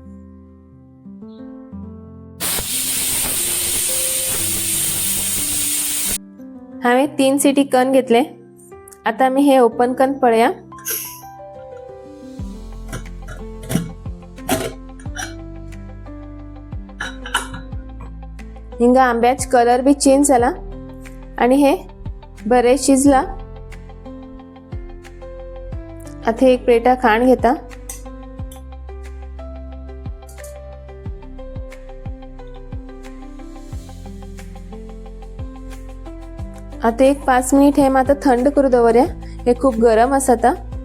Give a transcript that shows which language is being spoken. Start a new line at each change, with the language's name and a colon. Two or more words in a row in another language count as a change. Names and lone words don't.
Konkani: हांवें 3 सिटी कन घेतले। आता मी हे ओपन कन पळया। हिंगा आंब्याच कलर बी चेंज झाला आणि हे बरे शिजला। आता एक प्लेटा खाण घेता। आता एक 5 मिनिट हे मात्र थंड करू दवरया, हे खूप गरम आसा आता।